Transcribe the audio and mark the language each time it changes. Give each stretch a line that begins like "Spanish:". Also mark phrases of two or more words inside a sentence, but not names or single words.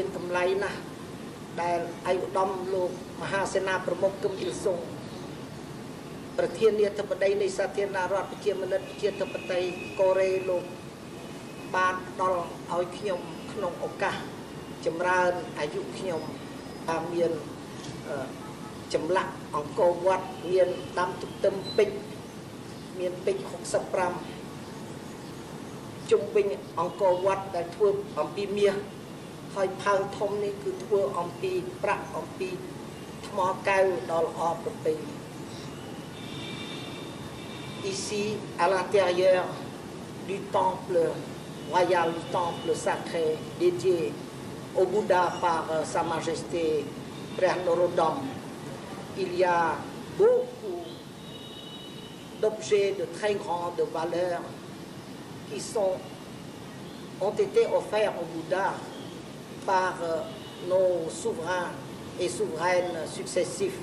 Khmer: តម្លៃណាស់ដែលឯកឧត្តមលោកមហាសេនាប្រមុខគឹមអ៊ីលសុងប្រធានាធិបតីនៃសាធារណរដ្ឋប្រជាមានិតប្រជាធិបតេយ្យកូរ៉េលោកបានផ្ដល់ឲ្យខ្ញុំក្នុងឱកាសចម្រើនអាយុខ្ញុំថាមានចម្លាក់អង្គរវត្តមានដាំទទឹមពេជ្រមានពេជ្រ 65ជុំវិញអង្គរវត្តដែលធ្វើអំពីមាសហើយផើងធំនេះគឺធ្វើអំពីប្រាក់អំពីថ្មកែវដ៏ល្អប្រពៃ
French: Ici, à l'intérieur du temple royal, du temple sacré dédié au Bouddha par Sa Majesté Prêtre Norodom, il y a beaucoup d'objets de très grande valeur qui ont été offerts au Bouddha par nos souverains et souveraines successifs.